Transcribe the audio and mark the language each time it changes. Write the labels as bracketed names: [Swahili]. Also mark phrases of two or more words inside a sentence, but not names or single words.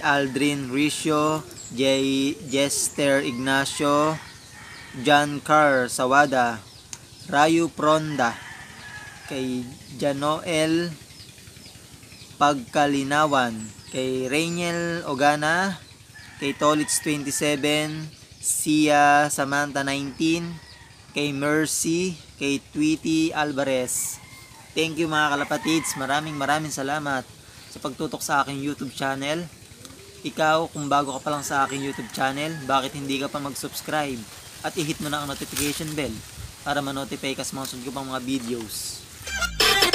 [Filipino] Aldrin Ricio, Jester Ignacio, John Carr Sawada, Rayu Pronda, kay Janoel Pagkalinawan, kay Rainiel Ogana, kay Tolits 27, Sia Samantha 19, kay Mercy, kay Tweety Alvarez. [English] Thank you [Filipino] mga kalapatids, maraming salamat sa pagtutok sa aking YouTube channel. Ikaw, kung bago ka pa lang sa aking YouTube channel, bakit hindi ka pa mag-subscribe at i-hit mo na ang notification bell para ma-notify ka sa mga sunod ko pang mga videos.